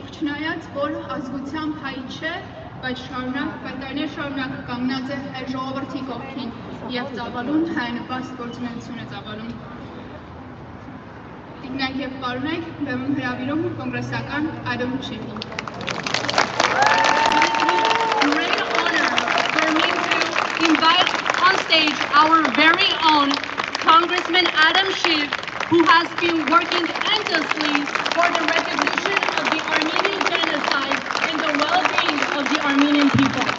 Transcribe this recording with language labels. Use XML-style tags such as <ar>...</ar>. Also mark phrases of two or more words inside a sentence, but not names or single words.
<hy>չնայած որ ազգությամբ հայ չէ, բայց տարիներ շարունակ կանգնած է հայ ժողովրդի կողքին եւ ծավալուն հայանպաստ գործունեություն է ծավալում։ Տիկնայք եւ պարոնայք, բեմում հրավիրում կոնգրեսական Adam Schiffին։</hy> <en>Great honor for me to invite on stage our very own Congressman Adam Schiff, who has been working endlessly for the recognition of the Armenian Genocide and the well-being of the Armenian people.</en>